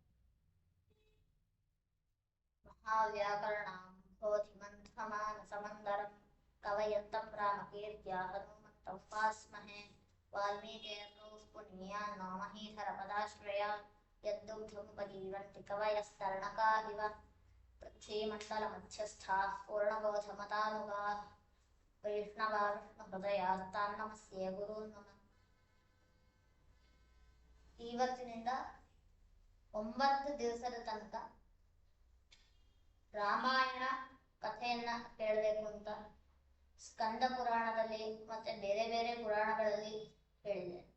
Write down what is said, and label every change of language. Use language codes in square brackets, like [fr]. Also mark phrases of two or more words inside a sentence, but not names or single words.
[sa] महाव्याकरणां बोधिमन्थमानसमन्दरं कवयन्तं रामकीर्त्या हनुमन्तं उपास्महे वाल्मीकिर्नोः पुनीयान् नौमहीधरपदाश्रया यद्दुग्धमुपजीवन्ति कवयस्तरणका इव पृथ्वीमण्डलमध्यस्थाः पूर्णबोधमतानुगाः वैष्णवा विष्णुहृदयास्तान् नमस्ये ಗುರೂನ್ ನಮಃ. [kn] ಇವತ್ತಿನಿಂದ 9 ದಿವಸದ ತನಕ ರಾಮಾಯಣ ಕಥೆಯನ್ನ ಕೇಳಬೇಕು ಅಂತ ಸ್ಕಂದ ಪುರಾಣದಲ್ಲಿ ಮತ್ತೆ ಬೇರೆ ಬೇರೆ ಪುರಾಣಗಳಲ್ಲಿ ಹೇಳಿದೆ.